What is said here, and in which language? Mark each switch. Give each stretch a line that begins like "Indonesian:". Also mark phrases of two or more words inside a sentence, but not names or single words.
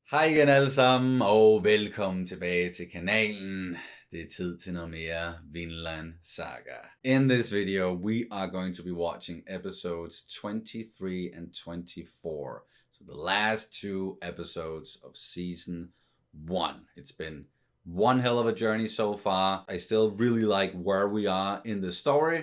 Danish: Hej igen alle sammen, og velkommen tilbage til kanalen. Det er tid til noget mere Vinland Saga.
English: In this video, we are going to be watching episodes 23 and 24. So the last two episodes of season 1. It's been one hell of a journey so far. I still really like where we are in the story.